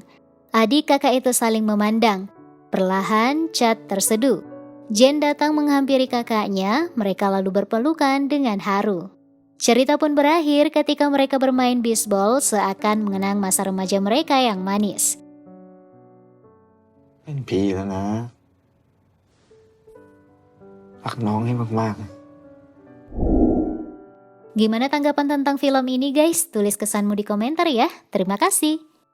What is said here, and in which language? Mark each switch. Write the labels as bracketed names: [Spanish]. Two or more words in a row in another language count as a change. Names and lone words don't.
[Indonesian] Adik kakak itu saling memandang. Perlahan Chad terseduh. Jane datang menghampiri kakaknya, mereka lalu berpelukan dengan haru. Cerita pun berakhir ketika mereka bermain bisbol seakan mengenang masa remaja mereka yang manis. [Thai] เป็นพี่แล้วนะรักน้องให้มากๆนะ [Indonesian] Gimana tanggapan tentang film ini guys? Tulis kesanmu di komentar ya. Terima kasih.